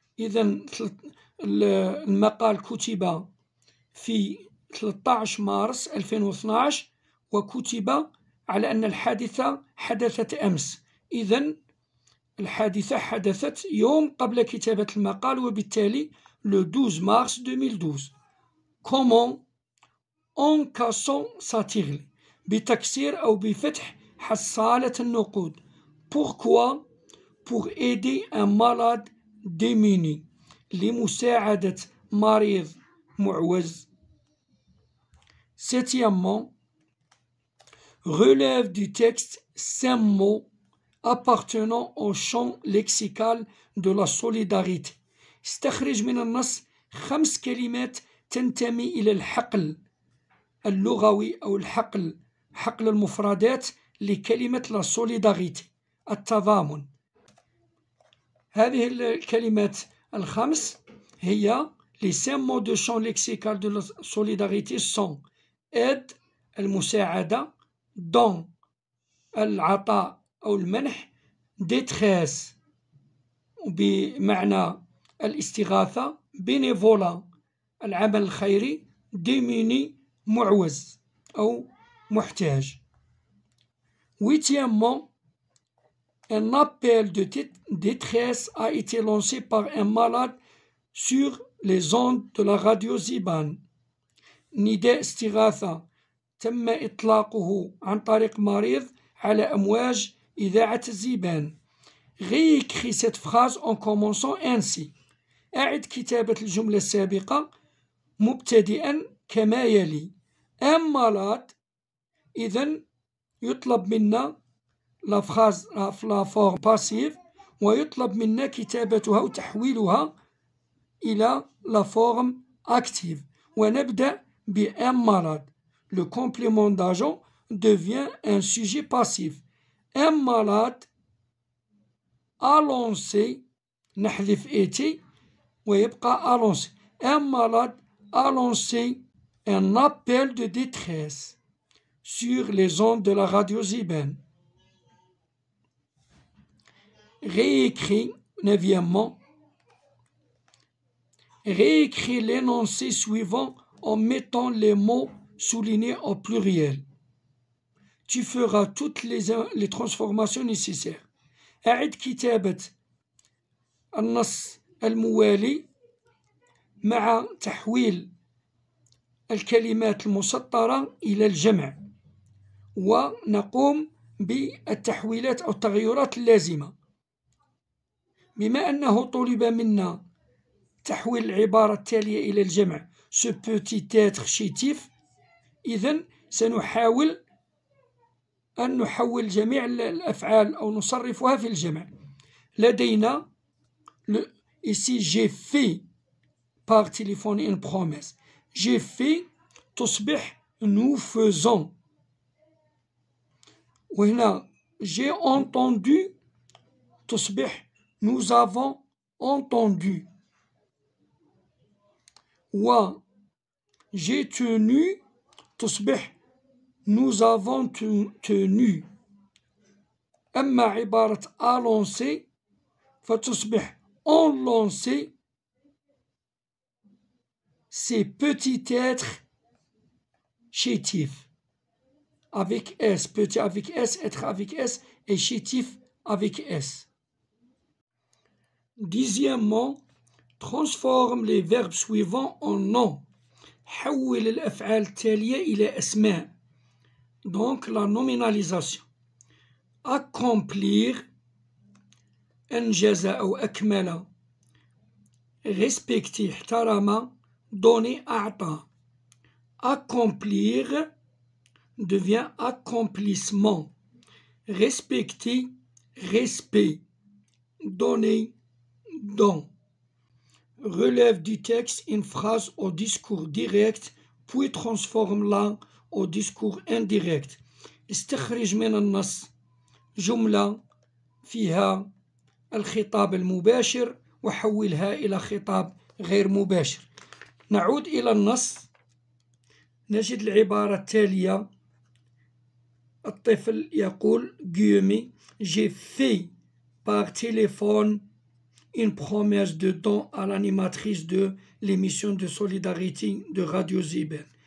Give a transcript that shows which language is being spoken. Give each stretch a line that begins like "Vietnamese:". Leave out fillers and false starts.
Arabic: إذن المقال كتب في 13 مارس 2012 وكتب على أن الحادثة حدثت أمس، إذن الحادثة حدثت يوم قبل كتابة المقال وبالتالي
French: le 12 mars 2012. comment en cassant sa tirelire
Arabic: بتكسير أو بفتح حصالة النقود.
French: pourquoi pour aider un malade démuni
Arabic: لمساعدة مريض معوز.
French: septièmement relève du texte 5 mots appartenant au champ lexical de la solidarité.
Arabic: استخرج من النص 5 كلمات تنتمي إلى الحقل اللغوي أو حقل المفردات لكلمة
French: la solidarité
Arabic: التضامن. هذه الكلمات الخمس هي
French: les 5 mots de champ lexical de la solidarité sont aide
Arabic: المساعدة،
French: don
Arabic: العطاء أو المنح،
French: détresse
Arabic: بمعنى الاستغاثة،
French: bénévolat
Arabic: العمل الخيري،
French: démuni
Arabic: معوز أو محتاج.
French: huitièmement un appel de détresse a été lancé par un malade sur les ondes de la radio Ziban.
Arabic: نداء استغاثة تم إطلاقه عن طريق مريض على أمواج إذاعة الزيبان.
French: réécris cette phrase en commençant ainsi.
Arabic: أعد كتابة الجملة السابقة مبتدئا كما يلي.
French: un malade
Arabic: إذن يطلب منا
French: la phrase la forme passive
Arabic: ويطلب منا كتابتها وتحويلها إلى
French: la forme active
Arabic: ونبدأ ب
French: un malade. Le complément d'agent devient un sujet passif. un malade a lancé
Arabic: نحذف
French: été
Arabic: ويبقى
French: a lancé. un malade a lancé un appel de détresse sur les ondes de la radio Ziben. réécris, neuvièmement, réécris l'énoncé suivant en mettant les mots soulignés au pluriel. Tu feras toutes les transformations nécessaires.
Arabic: أعد كتابة النص الموالي مع تحويل الكلمات المسطرة إلى الجمع ونقوم بالتحويلات أو التغيرات اللازمة. بما أنه طلب منا تحويل العبارة التالية إلى الجمع
French: ce peut être chétif،
Arabic: إذن سنحاول أن نحول جميع الأفعال أو نصرفها في الجمع. لدينا
French: ici j'ai fait par téléphone une promesse. j'ai fait
Arabic: تصبح
French: nous faisons.
Arabic: وهنا
French: j'ai entendu
Arabic: تصبح
French: nous avons entendu.
Arabic: و
French: j'ai tenu
Arabic: تصبح
French: nous avons tenu.
Arabic: أما عبارة
French: a lancé
Arabic: فتصبح
French: on lancé. c'est petit être chétif avec S, petit avec S, être avec S et chétif avec S. dixièmement transforme les verbes suivants en nom.
Arabic: حول الأفعال التالية إلى أسماء.
French: donc la nominalisation.
Arabic: accomplir أنجز أو أكمل.
French: respecter
Arabic: احترم.
French: donner
Arabic: أعطى.
French: accomplir devient accomplissement. Respecter, respect. Donner, don. Relève du texte une phrase au discours direct puis transforme-la au discours indirect.
Arabic: استخرج من النص جملة فيها الخطاب المباشر وحولها إلى خطاب غير مباشر. نعود إلى النص، نجد العبارة التالية. الطفل يقول
French: guillemets j'ai fait par téléphone une promesse de don à l'animatrice de l'émission de solidarité de Radio Ziben.